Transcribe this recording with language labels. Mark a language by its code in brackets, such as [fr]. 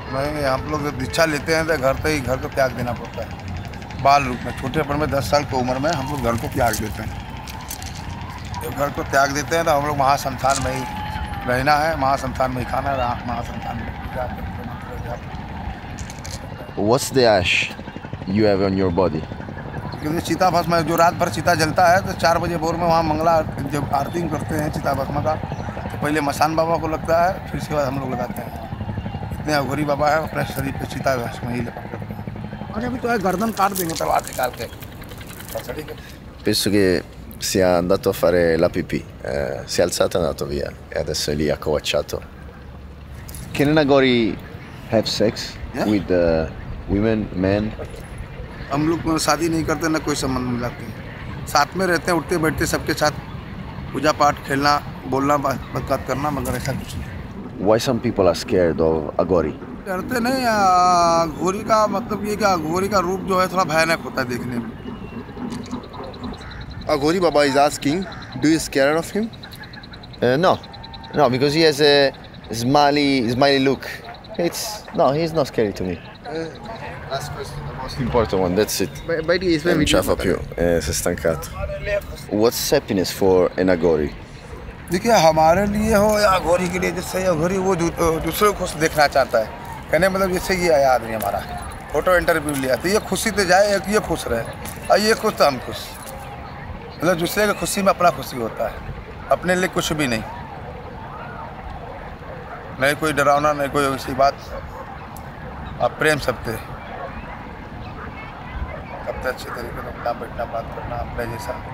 [hi] नहीं, हम लोग जब दीक्षा लेते हैं तो घर को त्याग देना पड़ता है। बाल रूप में छोटेपन में 10 साल की उम्र में हम लोग घर को त्याग देते हैं। जब घर को त्याग देते हैं तो हम लोग महाशमशान में ही रहना है, महाशमशान में ही खाना है, महाशमशान में पूजा तंत्र मंत्र जाप। [en] What's the ash you have on your body? [hi] क्योंकि चिता भस्म जो रात भर चिता जलता है तो 4 बजे भोर में वहाँ मंगला जब आरती करते हैं चिता भस्म का, तो पहले मसान बाबा को लगता है, फिर इसके बाद हम लोग लगाते हैं। इतने अघोरी बाबा है अपने शरीर पे चिता भस्म ही लपट करते हैं। और अभी तो है गर्दन काट देंगे तलवार निकाल के। [it] Penso che sia andato a fare la pipì, si è alzato e è andato via e adesso è lì accovacciato. [en] Can an Agori have sex with women, men? [hi] हम लोग शादी नहीं करते, ना कोई संबंध मिलाते हैं, साथ में रहते हैं, उठते बैठते सबके साथ, पूजा पाठ खेलना बोलना बात करना, मगर ऐसा कुछ नहीं। [en] Why some people are scared of Agori? [hi] डरते नहीं, अघोरी का मतलब ये कि अघोरी का रूप जो है थोड़ा भयानक होता है देखने में। [en] Agori Baba is asking, do you scared of him? No, because he has a smiley look. No, he's not scary to me. Last question, the most Important one, that's it. [it] Non ce la fa più, si è stancato. [en] What's happiness for an Agori? [hi] देखिए हमारे लिए हो या अघोरी के लिए, जैसे अघोरी वो दूसरे को खुश देखना चाहता है, कहने मतलब जैसे ये आया आदमी हमारा फोटो इंटरव्यू लिया तो ये खुशी से जाए, एक ये खुश रहे और ये खुश तो हम खुश, मतलब दूसरे की खुशी में अपना खुशी होता है, अपने लिए कुछ भी नहीं, नहीं कोई डरावना, नहीं कोई ऐसी बात, आप प्रेम सबसे अच्छे तरीके से अपना बैठना बात करना अपने जैसा।